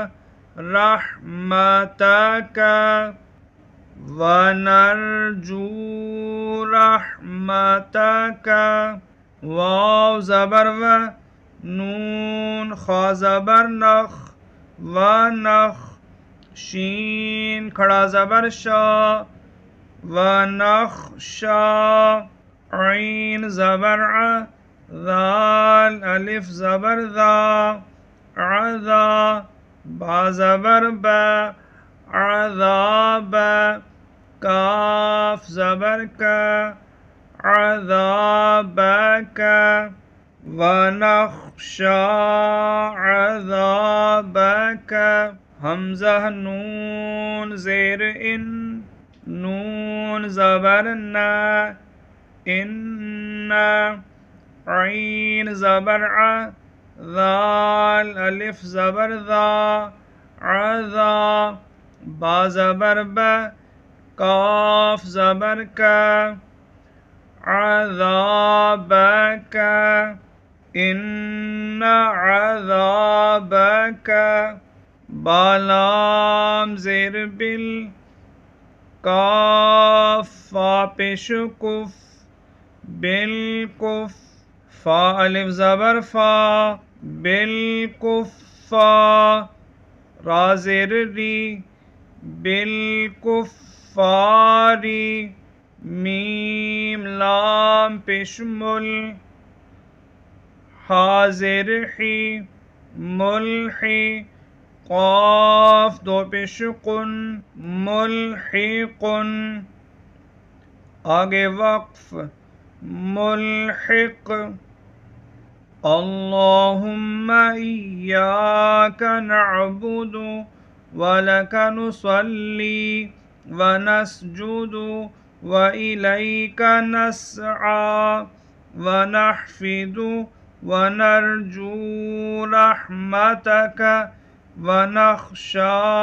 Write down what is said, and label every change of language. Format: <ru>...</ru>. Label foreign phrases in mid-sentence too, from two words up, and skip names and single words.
<ar>رحمتک ونرجو رحمتک</ar> <ur>واو زبر و نون خا زبر نخ ونخ شین کھڑا زبر شا ونخشا عین زبر ع ذال الف زبر ذا عذا با زبر با عذاب کاف زبر کا عذابک</ur> <ar>ونخشا عذابک</ar> <ur>حمزہ نون زیر ان نون زبر نا ان عین زبر ع ذال الف زبر ذا عذا با زبر با کاف زبر کا عذابک ان عذابک بالام زیر بل کاف فا پیش کف بالکف فا الف زبر فا بالکفا را زیر ری بالکفاری میم لام پیش مل حاضر حی ملحی قاف دو پیش قن ملحقن آگے وقف</ur> <ar>ملحق اللہم ایاک نعبد ولک نصلی ونسجد وإلیک نسعى ونحفظ ونرجو رحمتک ونخشى</ar>